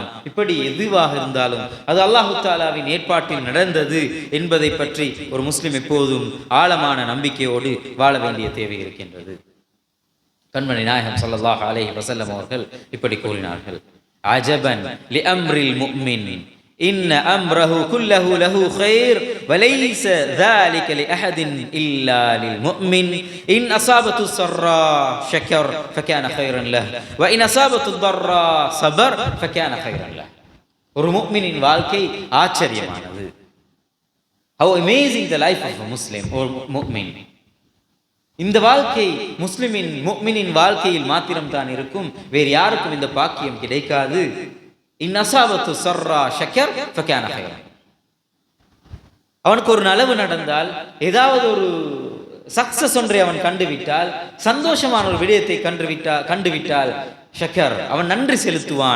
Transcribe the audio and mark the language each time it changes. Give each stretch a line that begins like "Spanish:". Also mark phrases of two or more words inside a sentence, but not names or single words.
Tamil: இப்படி எதுவாக இருந்தாலும் அது
Arabic: الله تعالى
Tamil: ஏற்பாட்டில் நடந்தது என்பதை பற்றி ஒரு முஸ்லிம் எப்போதும் ஆழமான நம்பிக்கையோடு வாழ வேண்டிய தேவை இருக்கின்றது. கண்மணி நாயகம்
Arabic: صلى الله عليه وسلم
Tamil: அவர்கள் இப்படி கூறினார்கள்,
Arabic: عجبا لأمر المؤمن إن أمره كله له خير وليس ذلك لأحد إلا للمؤمن إن أصابته السراء شكر فكان خيرا له وإن أصابته الضراء صبر فكان خيرا له.
Tamil: ஒரு முஃமினின் வாழ்க்கை ஆச்சரியமானது.
English: How amazing the life of a Muslim or mu'min.
Tamil: இந்த வாழ்க்கை முஃமினின் வாழ்க்கையில் மாத்திரம் தான் இருக்கும், வேறு யாருக்கும் இந்த பாக்கியம் கிடைக்காது.
Arabic: إن أصابته سراء شكر فكان خيرا.
Tamil: அவனுக்கு ஒரு நலவு நடந்தால், ஏதாவது ஒரு சக்சஸ் ஒன்றை அவன் கண்டுவிட்டால், சந்தோஷமான ஒரு விடயத்தை கண்டுவிட்டால் ஷக்கர், அவன் நன்றி செலுத்துவான்.